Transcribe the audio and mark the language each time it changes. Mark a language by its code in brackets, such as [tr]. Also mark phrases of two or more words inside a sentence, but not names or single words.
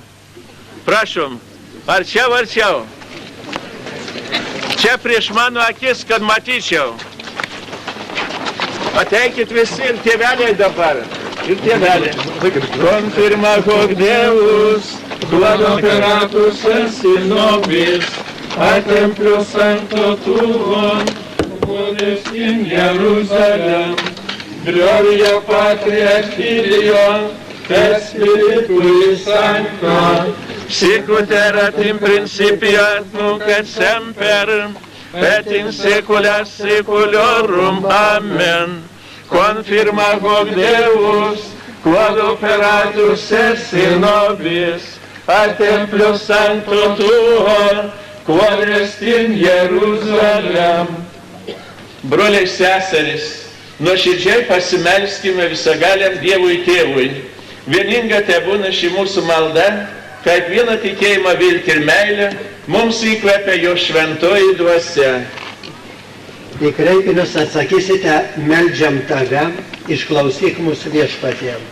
[lt] Prašom, arčiau. Čia prieš mano akis, kad matyčiau. Ateikit visi ir tėveliai dabar. Ir tėveliai. [la] Confirma hoc Deus, quod operatus esi nobis, a templo sancto tuo, quod est in Jerusalem, gloria Patria Filio, et Spiritui Sancto, sicut erat in principio et nunc et semper, et in saecula saeculorum. Amen. Confirma hoc Deus, quod operatus esi nobis, a templo sancto tuo, quod est in Jerusalem. [lt] Broliai seserys, nuoširdžiai pasimelskime visagaliam Dievui Tėvui. Vieninga tebūna ši mūsų malda, kaip vieną tikėjimą, viltį ir meilę mums įkvepia jo šventoji dvasia. Į kreipinius atsakysite, meldžiam tave, išklausyk mūsų viešpatie.